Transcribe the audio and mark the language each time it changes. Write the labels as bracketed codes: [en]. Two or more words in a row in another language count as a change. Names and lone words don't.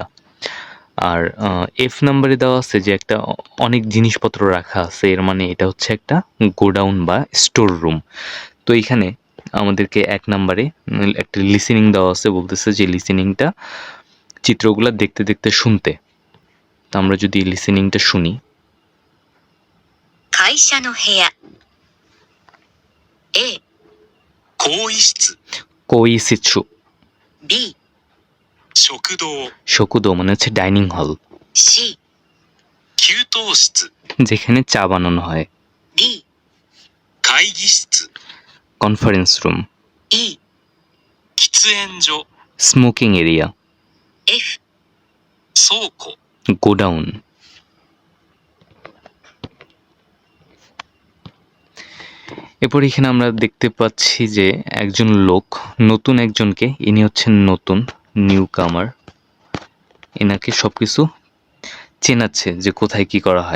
[bn] আর এফ নাম্বারে দেওয়া আছে যে একটা অনেক জিনিসপত্র রাখা আছে, এর মানে এটা হচ্ছে একটা গোডাউন বা [en] store room. [bn] তো এইখানে আমাদেরকে 1 নাম্বারে একটা লিসেনিং দেওয়া আছে, বলতেছে যে লিসেনিংটা চিত্রগুলা দেখতে দেখতে শুনতে। তো আমরা যদি লিসেনিংটা শুনি। [ja] 会社の部屋 A 更衣室 কোইসিৎসু। B 食堂 [bn] শকুদো মানে হচ্ছে [en] dining hall, [ja] C 給湯室 [bn] যেখানে চা বানানো হয়। [ja] D 会議室 [en] conference room. [ja] E 喫煙所 [en] smoking area. [ja] F 倉庫 [bn] গোডাউন। এরপর এখানে আমরা দেখতে পাচ্ছি যে একজন লোক নতুন একজনকে, ইনি হচ্ছেন নতুন [en] new comer, [bn] এনাকে সবকিছু চেনাচ্ছে যে কোথায় কি করা হয়।